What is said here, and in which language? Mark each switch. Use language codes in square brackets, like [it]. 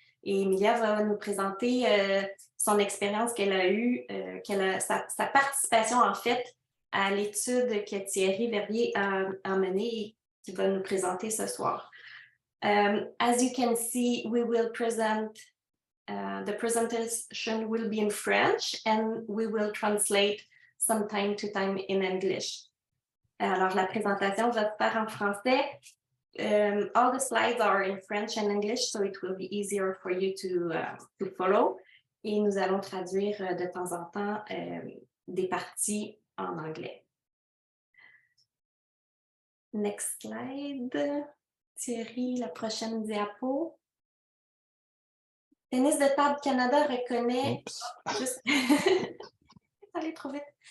[fr] Et Emilia va nous présenter son expérience qu'elle a eue, sa participation en fait à l'étude que Thierry Verviers a menée et qui va nous présenter ce soir. [en] As you can see, we will present, the presentation will be in French and we will translate from time to time in English. [fr] Alors, la présentation va se faire en français. [en] All the slides are in French and English, so it will be easier for you to follow. [fr] Et nous allons traduire de temps en temps des parties en anglais. [en] Next slide. [fr] Thierry, la prochaine diapo. Tennis de Table Canada reconnaît... Juste... Allez trop vite.